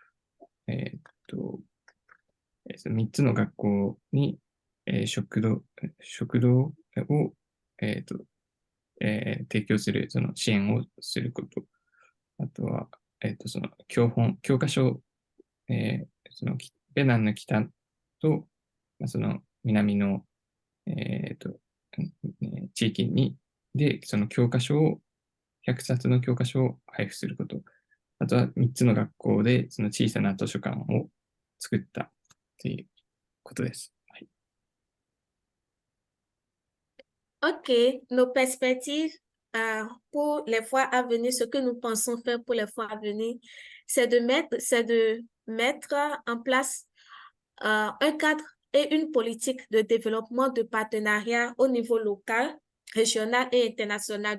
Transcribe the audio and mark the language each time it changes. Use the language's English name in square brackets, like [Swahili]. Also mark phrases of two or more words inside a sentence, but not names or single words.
[Japanese] その3つの学校に、食堂を、提供する、その支援をすること、あとは、その教科書、そのベナンの北と、その南の、地域に、で、その教科書を100冊の教科書を配布すること。あとは3つの学校でその小さな図書館を作ったということです。はい、 [French] OK, nos perspectives pour les fois à venir, ce que nous pensons faire pour les fois à venir, c'est de mettre en place un cadre et une politique de développement de partenariat au niveau local, régional et international.